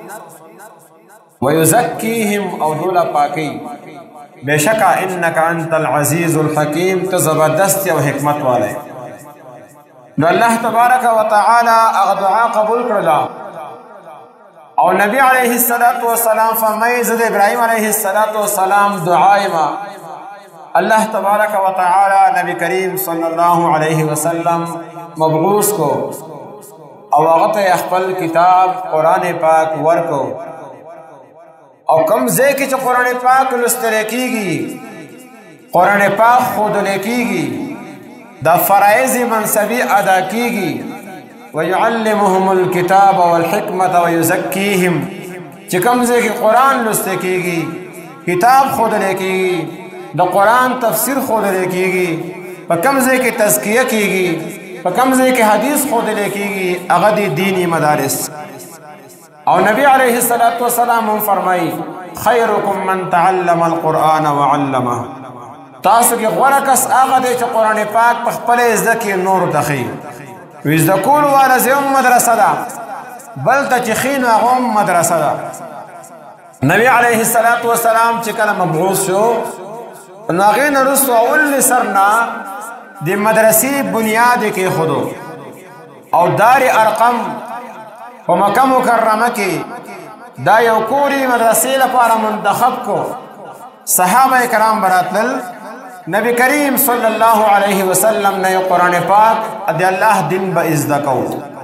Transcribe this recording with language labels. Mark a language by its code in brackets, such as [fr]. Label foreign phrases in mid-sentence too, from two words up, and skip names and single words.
[ps] ویزکیهم او دو له پاکي بشکا [ar] انک انت العزیز الحکیم [ps] ته زبردست او حکمت والی نو [ar] الله تبارک و تعالی [ps] هغه دعا قبول کړله او نبی [ar] علیه السلام [ps] فرمایي زه د ابراهیم [ar] علیه السلام [ps] دعایما [ar] الله تبارک و تعالی [ps] نبی کریم [ar] صلی الله علیه وسلم [ps] مبعوث کو او هغه ته خپل کتاب قرآن پاک ورکو او کم ځای کې چې قرآن پاک لوستل کېږي قرآن پاک ښودل کېږي دا فرایض منصبي ادا کېږي [ar] ويعلمهم الكتاب والحکمة ويزکیهم [ps] چې کم ځای کې قرآن لوستل کېږي کتاب ښودل کېږي د قرآن تفسیر ښودل کېږي په کم ځای کې تزکیه کېږي په کم ځای کې حدیث ښودل کېږي هغه د دینی مدارس او نبی [ar] علیه السلام [ps] هم فرمایي [ar] خیرکم من تعلم القرآن وعلمه [ps] تاسو کې غوره کس هغه دی چې قرآن پاک په خپله زده کړي نورو ته ښیي وی زده کولو والا ځای هم مدرسه ده بل ته چې ښي نو هغه هم مدرسه ده نبی علیه السلام چې کله مبعوث شو نو هغې نه وروستو اول سر نه د مدرسې بنیاد یې کېښودو او دار ارقم په مکه مکرمه کې دا یو کوري مدرسې لپاره منتخب کو صحابه کرام براتل نبی کریم [ar] صلی الله علیه وسلم [ps] نه قرآن پاک د الله دین به زده کو او